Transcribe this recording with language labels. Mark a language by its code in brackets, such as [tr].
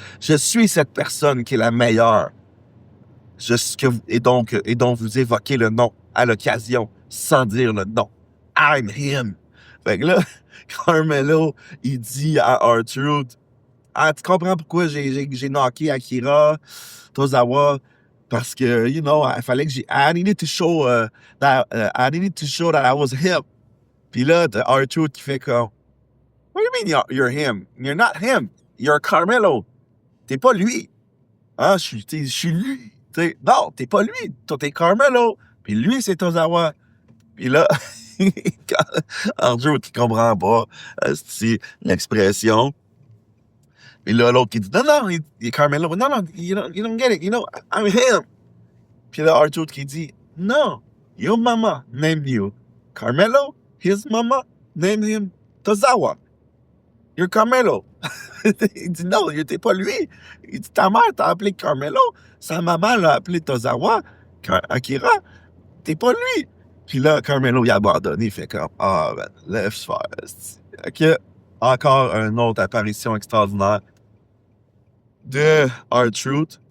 [fr] Je suis cette personne qui est la meilleure. Et donc vous évoquez le nom à l'occasion, sans dire le nom. [en] I'm him. [fr] Fait que là, Carmelo, il dit à R-Truth, ah, tu comprends pourquoi j'ai knocké Akira Tozawa? Parce que, [en] you know, [fr] il fallait que [en] I needed to show I needed to show that I was him. [fr] Puis là, t'as R-Truth qui fait comme, [en] what do you mean you're him? You're not him. You're Carmelo. [fr] T'es pas lui. Hein, je suis lui. T'sais, non, t'es pas lui. Toi, t'es Carmelo. Puis lui, c'est Tozawa. Puis là, R-Truth qui comprend pas l'expression. Puis là, l'autre qui dit, non, il est Carmelo. Non, [en] you don't get it. You know, I'm him. [fr] Puis là, R-Truth qui dit, [en] no, your mama named you Carmelo. His mama named him Tozawa. You're Carmelo. [fr] Il dit non, t'es pas lui. Il dit ta mère t'a appelé Carmelo. Sa maman l'a appelé Tozawa. Akira, t'es pas lui. Puis là, Carmelo, il a abandonné. Il fait comme, ben, laisse faire. OK. Encore une autre apparition extraordinaire de R-Truth.